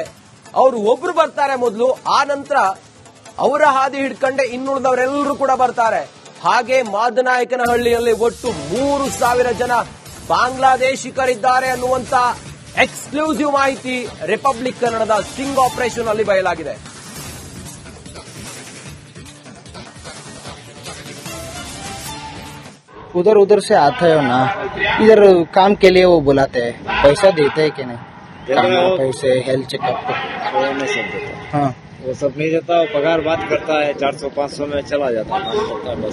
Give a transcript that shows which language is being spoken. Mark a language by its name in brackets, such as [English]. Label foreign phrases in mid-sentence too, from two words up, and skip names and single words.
[Kannada] ಅವರು ಒಬ್ರು ಬರ್ತಾರೆ ಮೊದಲು, ಆ ನಂತರ ಅವರ ಹಾದಿ ಹಿಡ್ಕೊಂಡೆ ಇನ್ನುಳಿದವರೆಲ್ಲರೂ ಕೂಡ ಬರ್ತಾರೆ. ಹಾಗೆ ಮಾದನಾಯಕನಹಳ್ಳಿಯಲ್ಲಿ ಒಟ್ಟು 3,000 ಜನ ಬಾಂಗ್ಲಾದೇಶಿಗರಿದ್ದಾರೆ ಅನ್ನುವಂತ ಎಕ್ಸ್ಕ್ಲೂಸಿವ್ ಮಾಹಿತಿ ರಿಪಬ್ಲಿಕ್ ಕನ್ನಡದ [English] sting operation [Kannada] ಅಲ್ಲಿ ಬಯಲಾಗಿದೆ. [Hindi] उधर उधर से आता है ना, इधर काम के लिए वो बुलाते हैं, पैसा देते हैं कि नहीं? [English] पैसे health checkup [Hindi] वो नहीं सब देता। हाँ वो सब नहीं देता, वो पगार बात करता है 400-500 में चला जाता है, काम करता है बस।